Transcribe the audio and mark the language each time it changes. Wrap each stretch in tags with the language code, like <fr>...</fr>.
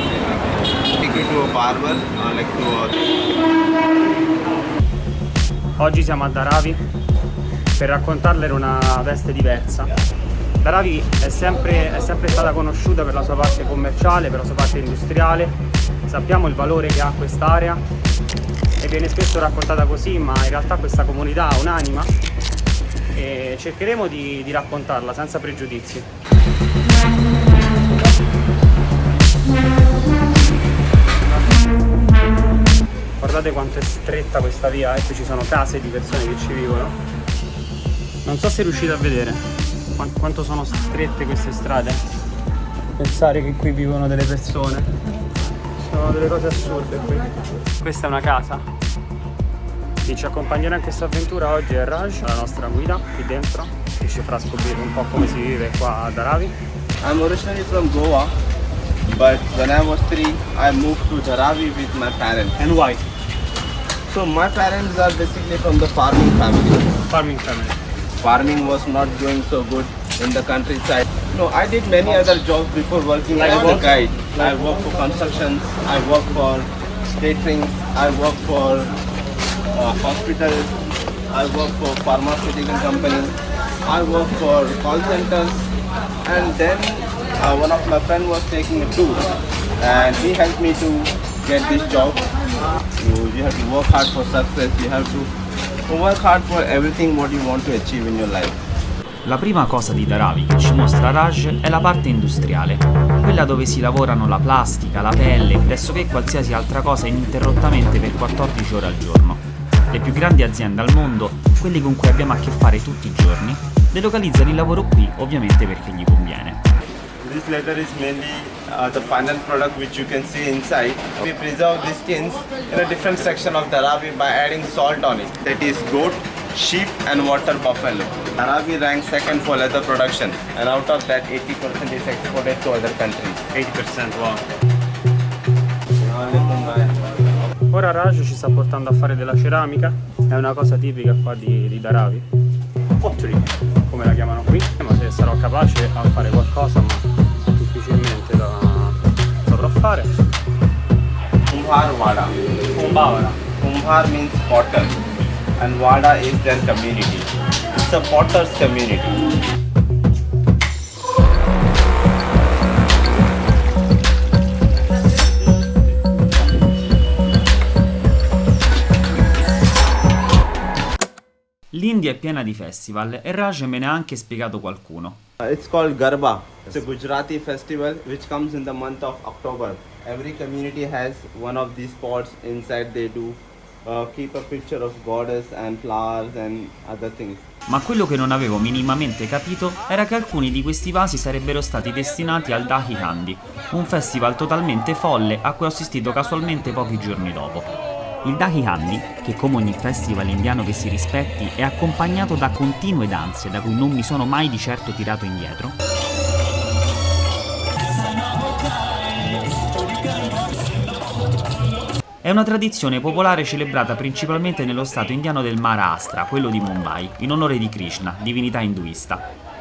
<en>Take it to a barber, like to a...</en> <it>Oggi siamo a Dharavi per raccontarle in una veste diversa. Dharavi è sempre stata conosciuta per la sua parte commerciale, per la sua parte industriale. Sappiamo il valore che ha quest'area e viene spesso raccontata così, ma in realtà questa comunità ha un'anima e cercheremo di raccontarla senza pregiudizi. Guardate quanto è stretta questa via, qui ci sono case di persone che ci vivono. Non so se riuscite a vedere quanto sono strette queste strade. Pensare che qui vivono delle persone, sono delle cose assurde qui. Questa è una casa. Chi ci accompagnerà in questa avventura oggi è Raj, la nostra guida qui dentro, che ci farà scoprire un po' come si vive qua a Dharavi.</it> <en>I'm originally from Goa, but when I was 3, I moved to Dharavi with my parents. And why? So my parents are basically from the farming family. Farming family. Farming was not going so good in the countryside. No, I did many other jobs before working Like as what? a guide. I worked for constructions, I worked for catering, I worked for hospital, I work for pharmaceutical company, I work for call centers, and then one of my friend was taking a tour and he helped me to get this job. You have to work hard for success, you have to work hard for everything what you want to achieve in your life.</en> <it>La prima cosa di Dharavi che ci mostra Raj è la parte industriale, quella dove si lavorano la plastica, la pelle, pressoché qualsiasi altra cosa ininterrottamente per 14 ore al giorno. Le più grandi aziende al mondo, quelle con cui abbiamo a che fare tutti i giorni, delocalizzano il lavoro qui ovviamente perché gli conviene.</it> <en>This leather is mainly the final product which you can see inside. We preserve these skins in a different section of Dharavi by adding salt on it. That is goat, sheep and water buffalo. Dharavi ranks second for leather production and out of that 80% is exported to other countries. 80%, wow. Now</en> <it>Ora Raj ci sta portando a fare della ceramica, è una cosa tipica qua di Dharavi. Pottery, come la chiamano qui, ma se sarò capace a fare qualcosa, ma difficilmente la saprò fare.</it> <mr>Kumbhar Wada. Kumbhavara.</mr> <en>Kumbhar means potter and Wada is their community. It's a potter's community.</en> <it>L'India è piena di festival e Raj me ne ha anche spiegato qualcuno.</it> <en>It's called Garba. It's a Gujarati festival which comes in the month of October. Every community has one of these spots inside. They do keep a picture of goddess and flowers and other things.</en> <it>Ma quello che non avevo minimamente capito era che alcuni di questi vasi sarebbero stati destinati al Dahi Handi, un festival totalmente folle a cui ho assistito casualmente pochi giorni dopo. Il Dahi Handi, che come ogni festival indiano che si rispetti, è accompagnato da continue danze da cui non mi sono mai di certo tirato indietro, è una tradizione popolare celebrata principalmente nello stato indiano del Maharashtra, quello di Mumbai, in onore di Krishna, divinità induista.</it>